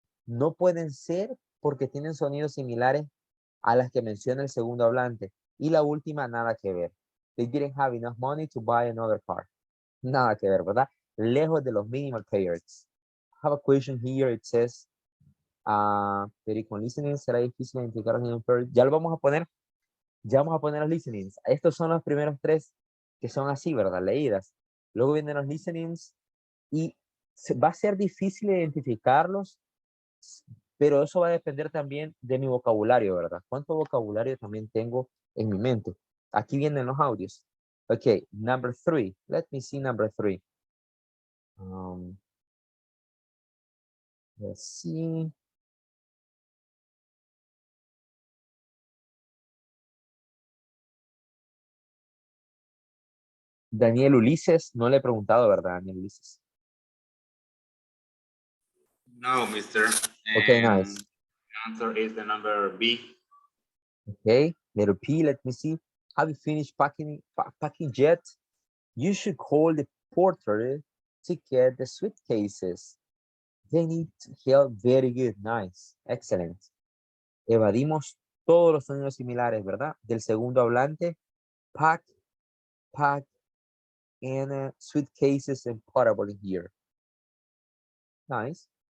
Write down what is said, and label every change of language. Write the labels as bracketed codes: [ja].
[es] No pueden ser porque tienen sonidos similares a las que menciona el segundo hablante. Y la última, nada que ver. [en] They didn't have enough money to buy another car. [es] Nada que ver, ¿verdad? Lejos de los minimal pairs. [en] I have a question here. [es] It says, pero con listening será difícil identificar los minimal pairs. Ya lo vamos a poner. Ya vamos a poner los listenings. Estos son los primeros 3 que son así, ¿verdad? Leídas. Luego vienen los listenings y va a ser difícil identificarlos, pero eso va a depender también de mi vocabulario, ¿verdad? ¿Cuánto vocabulario también tengo en mi mente? Aquí vienen los audios. [en] Okay, number 3. Let me see number 3. Let's see. [es] Daniel Ulises, no le he preguntado, ¿verdad, Daniel Ulises? No, mister. [en] Okay, And nice. the answer is the number B. Okay, letter P, let me see. Have you finished packing yet? You should call the porter to get the suitcases. They need help. Very good, nice, excellent. [es] Evadimos todos los sonidos similares, ¿verdad? Del segundo hablante, pack, and suitcases and portable in here. Nice.